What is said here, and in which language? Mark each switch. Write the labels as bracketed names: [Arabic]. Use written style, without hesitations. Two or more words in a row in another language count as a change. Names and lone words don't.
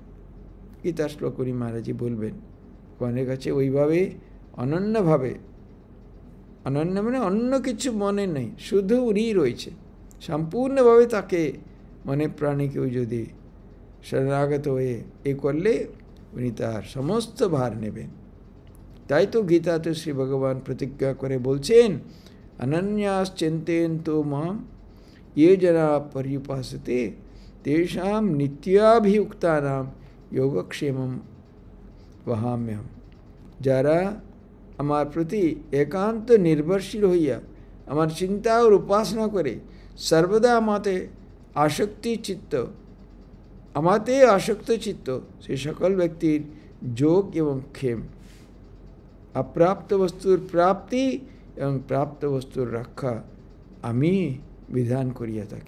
[Bangla] গীতা শ্লোক উনি মহারাজজি বলবেন, ভগবানের কাছে ওইভাবে অনন্যভাবে, অনন্য মানে অন্য কিছু মনে নেই, শুধু উনিই রয়েছে, সম্পূর্ণভাবে তাকে মনে প্রাণে কেউ যদি শরণাগত হয়ে এ করলে উনি তার সমস্ত ভার নেবেন। তাই তো গীতাতে শ্রী ভগবান প্রতিজ্ঞা করে বলছেন, [Sanskrit] অনন্যাস চিন্তয়ন্তু মাম ये जना पर्युपासते तेषां नित्याभियुक्तानां योगक्षेमं वहाम्यहम। [Bangla] যারা আমার প্রতি একান্ত নির্ভরশীল হইয়া আমার চিন্তা ও উপাসনা করে সর্বদা আমাতে আসক্ত চিত্ত, সেই সকল ব্যক্তির যোগ এবং ক্ষেম, অপ্রাপ্ত বস্তুর প্রাপ্তি এবং প্রাপ্ত বস্তুর রক্ষা আমি বিধান করিয়া থাকি।